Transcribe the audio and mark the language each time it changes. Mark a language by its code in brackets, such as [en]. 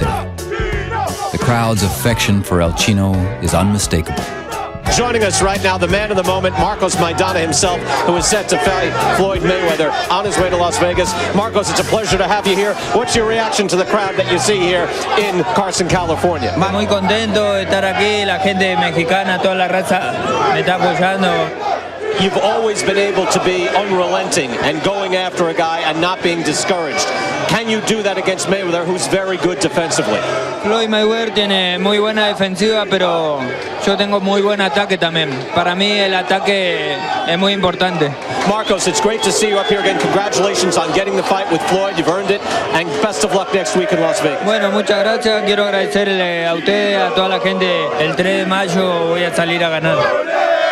[en] The crowd's affection for El Chino is unmistakable. Joining us right now, the man of the moment, Marcos Maidana himself, who is set to fight Floyd Mayweather on his way to Las Vegas. Marcos, it's a pleasure to have you here. What's your reaction to the crowd that you see here in Carson, California? [es] Muy contento de estar aquí, la gente mexicana, toda la raza me está apoyando. [en] You've always been able to be unrelenting and going after a guy and not being discouraged. Can you do that against Mayweather, who's very good defensively? [es] Floyd Mayweather tiene muy buena defensiva, pero yo tengo muy buen ataque también. Para mí el ataque es muy importante. [en] Marcos, it's great to see you up here again. Congratulations on getting the fight with Floyd. You've earned it, and best of luck next week in Las Vegas. [es] Bueno, muchas gracias. Quiero agradecerle a ustedes, a toda la gente. El 3 de mayo voy a salir a ganar.